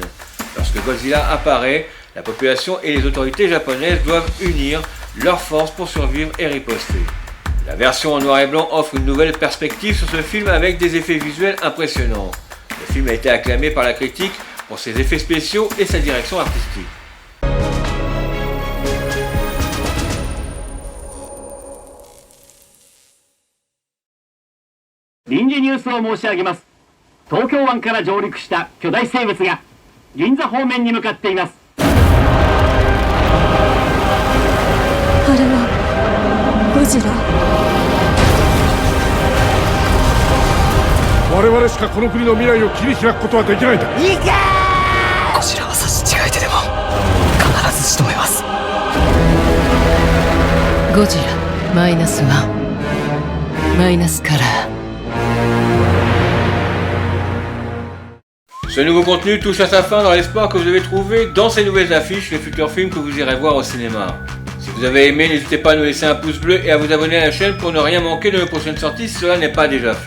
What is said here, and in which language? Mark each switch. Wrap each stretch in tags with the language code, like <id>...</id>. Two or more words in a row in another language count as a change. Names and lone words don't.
<fr>Lorsque Godzilla apparaît, la population et les autorités japonaises doivent unir leurs forces pour survivre et riposter. La version en noir et blanc offre une nouvelle perspective sur ce film avec des effets visuels impressionnants. Le film a été acclamé par la critique pour ses effets spéciaux et sa direction artistique.</fr> <ja>臨時ニュースを申し上げます。東京湾から上陸した巨大生物が銀座方面に向かっています。あれはゴジラ。我々しかこの国の未来を切り開くことはできないんだ。いけゴジラは差し違えてでも必ず仕留めます。ゴジラ-1マイナスカラー。</ja> <fr>Ce nouveau contenu touche à sa fin dans l'espoir que vous avez trouvé dans ces nouvelles affiches les futurs films que vous irez voir au cinéma. Si vous avez aimé, n'hésitez pas à nous laisser un pouce bleu et à vous abonner à la chaîne pour ne rien manquer de nos prochaines sorties si cela n'est pas déjà fait.</fr>